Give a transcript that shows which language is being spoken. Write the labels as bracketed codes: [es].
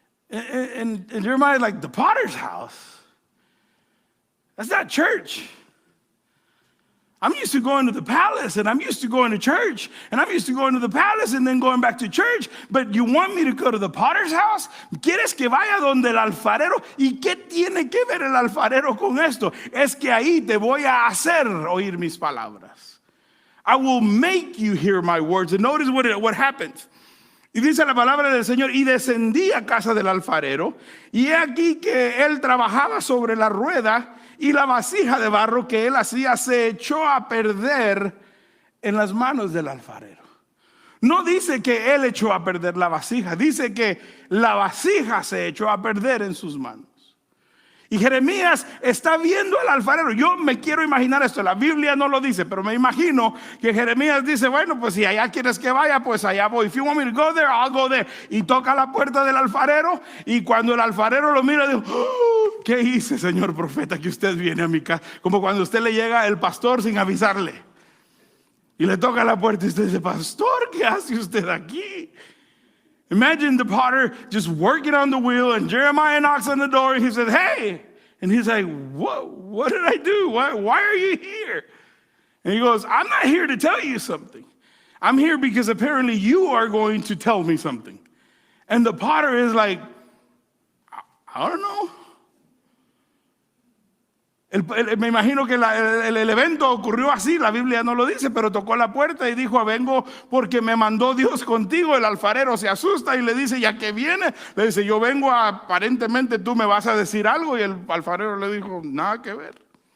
[en] And Jeremiah's like: the potter's house? That's not church. I'm used to going to the palace, and I'm used to going to church, and I'm used to going to the palace and then going back to church. But you want me to go to the potter's house? [es] ¿Quieres que vaya donde el alfarero? ¿Y qué tiene que ver el alfarero con esto? Es que ahí te voy a hacer oír mis palabras. [en] I will make you hear my words. And notice what happens. [es] Y dice la palabra del Señor: y descendí a casa del alfarero, y he aquí que él trabajaba sobre la rueda, y la vasija de barro que él hacía se echó a perder en las manos del alfarero. No dice que él echó a perder la vasija, dice que la vasija se echó a perder en sus manos. Y Jeremías está viendo al alfarero. Yo me quiero imaginar esto, la Biblia no lo dice, pero me imagino que Jeremías dice, bueno, pues si allá quieres que vaya, pues allá voy. [en] If you want me to go there, I'll go there. [es] Y toca la puerta del alfarero, y cuando el alfarero lo mira, dice, oh, ¿qué hice, señor profeta, que usted viene a mi casa? Como cuando usted le llega el pastor sin avisarle. Y le toca la puerta y usted dice, pastor, ¿qué hace usted aquí? [en] Imagine the potter just working on the wheel, and Jeremiah knocks on the door and he says, hey. And he's like, what did I do? Why are you here? And he goes, I'm not here to tell you something. I'm here because apparently you are going to tell me something. And the potter is like, I don't know. [es] Me imagino que el evento ocurrió así, la Biblia no lo dice, pero tocó la puerta y dijo, vengo porque me mandó Dios contigo. El alfarero se asusta y le dice, ¿ya que viene? Le dice, yo vengo, aparentemente tú me vas a decir algo. Y el alfarero le dijo, nada que ver.